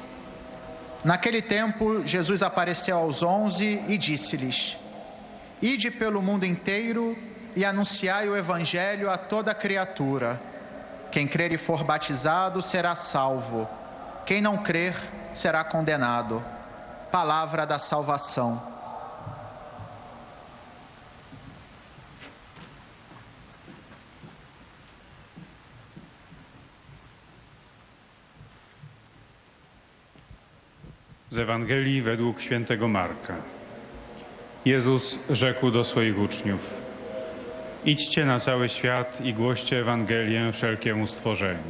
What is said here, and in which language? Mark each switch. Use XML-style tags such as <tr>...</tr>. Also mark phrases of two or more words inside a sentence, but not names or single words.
<pt>Naquele tempo, Jesus apareceu aos 11 e disse-lhes: Ide pelo mundo inteiro e anunciai o Evangelho a toda criatura. Quem crer e for batizado será salvo. Quem não crer será condenado. Palavra da salvação.</pt> <pl>Z Ewangelii według świętego Marka. Jezus rzekł do swoich uczniów: Idźcie na cały świat i głoście Ewangelię wszelkiemu stworzeniu.</pl>